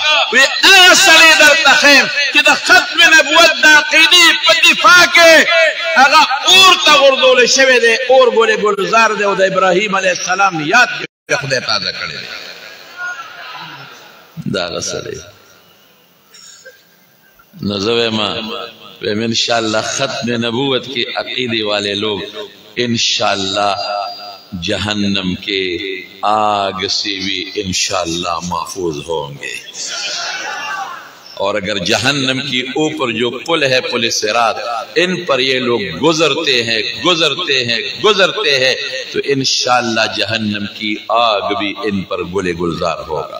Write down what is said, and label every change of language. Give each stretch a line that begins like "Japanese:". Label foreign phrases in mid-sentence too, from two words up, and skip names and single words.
Pashto: وی هغه سړی درته ښیم چې د ختم نبوت د عقیدې په دفاع کې هغه اور ته غورځولی شوی دی، اور ګلې ګلزار دی، او د ابراهیم
Arabic: علیه السلام
Pashto: یاد کې خدای تازه کړی دی.
Urdu: دا غسره نظر میں انشاءاللہ ختم نبوت کے عقیدے والے لوگ انشاءاللہ جہنم کے آگ سے بھی انشاءاللہ محفوظ ہوں گے، اور اگر جہنم کی اوپر جو پل ہے پل صراط ان پر یہ لوگ گزرتے ہیں تو انشاءاللہ جہنم کی آگ بھی ان پر گلے گلزار ہوگا۔